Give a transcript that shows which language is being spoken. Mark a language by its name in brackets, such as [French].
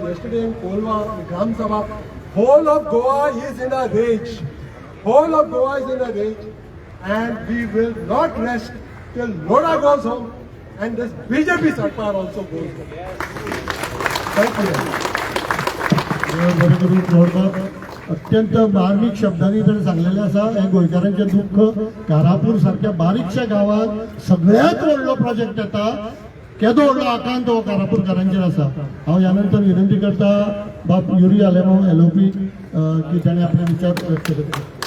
[English] Yesterday in Kolwa, Gram Sabha, whole of Goa is in a rage. Whole of Goa is in a rage. And we will not rest till Loda goes home and this BJP Sarkar also goes home. Thank you. [Goan Konkani] अत्यंत मार्मिक शब्दांनी तर सांगलेलें आसा हे गोंयकारांचें दुख्ख. कारापूर सारख्या बारीकशा गांवांत सगळ्यात व्हडलो प्रोजेक्ट येता, केदो व्हडलो आकांत हो कारापूरकारांचेर आसा. हांव ह्या नंतर विनंती करता बाप युरी आलेमो LOP की ताणें आपले विचार व्यक्त करचे.